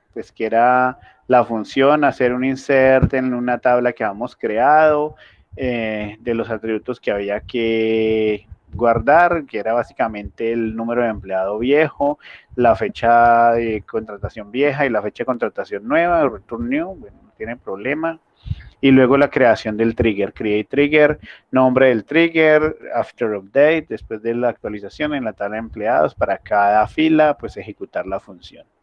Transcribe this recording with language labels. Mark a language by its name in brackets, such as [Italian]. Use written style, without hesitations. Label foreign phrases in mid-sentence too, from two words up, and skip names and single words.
[Spanish] Pues que era la función, hacer un insert en una tabla que habíamos creado, de los atributos que había que guardar, que era básicamente el número de empleado viejo, la fecha de contratación vieja y la fecha de contratación nueva, el [English] return new, [Spanish] bueno, no tiene problema. Y luego la creación del trigger, [English] create trigger, [Spanish] nombre del trigger, [English] after update, [Spanish] después de la actualización en la tabla de empleados, para cada fila, pues ejecutar la función.